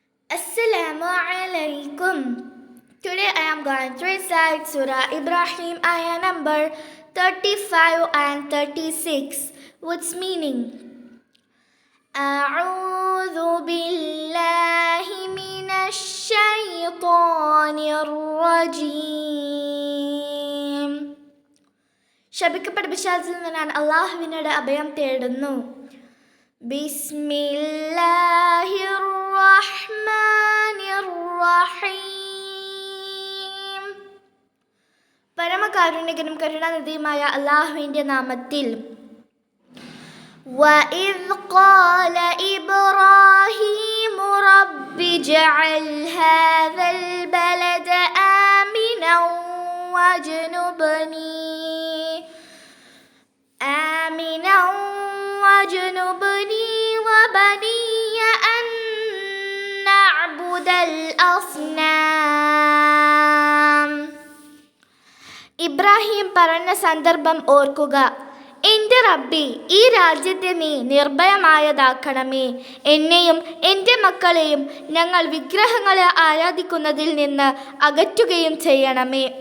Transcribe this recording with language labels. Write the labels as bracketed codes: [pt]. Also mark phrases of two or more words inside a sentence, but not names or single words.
[ar] السلام عليكم. [en] Today I am going to recite Surah Ibrahim ayah number 35 and 36, which meaning [ar] أعوذ بالله من الشيطان الرجيم. [ml] ശപിക്കപ്പെട്ട പിശാചിൽ നിന്ന് ഞാൻ അല്ലാഹുവിനോട് അഭയം തേടുന്നു. [ar] بسم الله الرحمن الرحيم. [ml] പരമകാരുണികനും കരുണാനിധിയുമായ അല്ലാഹുവിൻ്റെ നാമത്തിൽ. [ar] وَإِذْ قَالَ إِبْرَاهِيمُ رَبِّ اجْعَلْ هَذَا الْبَلَدَ آمِنًا واجنبني وبني أن نعبد الأصنام. [ml] ഇബ്രാഹിം പറഞ്ഞ സന്ദർഭം ഓർക്കുക. എൻ്റെ റബ്ബി, ഈ രാജ്യത്തെ നീ നിർഭയമായതാക്കണമേ. എന്നെയും എൻ്റെ മക്കളെയും ഞങ്ങൾ വിഗ്രഹങ്ങളെ ആരാധിക്കുന്നതിൽ നിന്ന് അകറ്റുകയും ചെയ്യണമേ.